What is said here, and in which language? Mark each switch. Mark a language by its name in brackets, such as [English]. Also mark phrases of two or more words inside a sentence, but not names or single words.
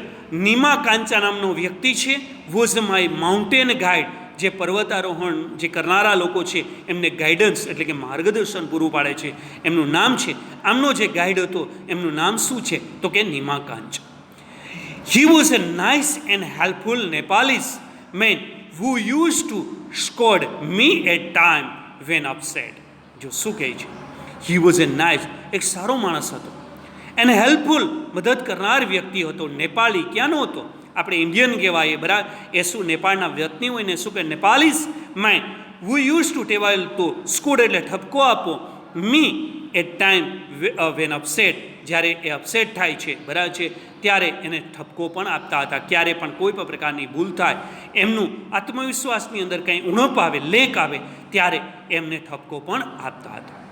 [Gujarati] નીમા-કાંચા નામનો વ્યક્તિ છે, [English] was my mountain guide, [Gujarati] જે પર્વતારોહણ જે કરનારા લોકો છે એમને ગાઈડન્સ એટલે કે માર્ગદર્શન પૂરું પાડે છે, એમનું નામ છે. આમનો જે ગાઈડ હતો એમનું નામ શું છે તો કે નીમા-કાંચા. [English] He was a nice and helpful Nepalese man who used to scold me at time when upset. [Gujarati] જો શું કહે છે? [English] He was a nice, [Gujarati] એક સારો માણસ હતો, એને હેલ્પફુલ, મદદ કરનાર વ્યક્તિ હતો. નેપાળી ક્યાંનો હતો? આપણે ઇન્ડિયન કહેવાય, બરાબર, એ શું નેપાળના વ્યક્તિ હોય ને શું કે [English] Nepalese man who used to [Gujarati] ટેવાયેલ તો, સ્કોડ એટલે ઠપકો આપો, [English] me at time when upset, [Gujarati] જ્યારે એ અપસેટ થાય છે, બરાબર છે, ત્યારે એને ઠપકો પણ આપતા હતા. ક્યારે પણ કોઈ પણ પ્રકારની ભૂલ થાય, એમનું આત્મવિશ્વાસની અંદર કંઈ ઉણપ આવે, લેક આવે, ત્યારે એમને ઠપકો પણ આપતા હતા.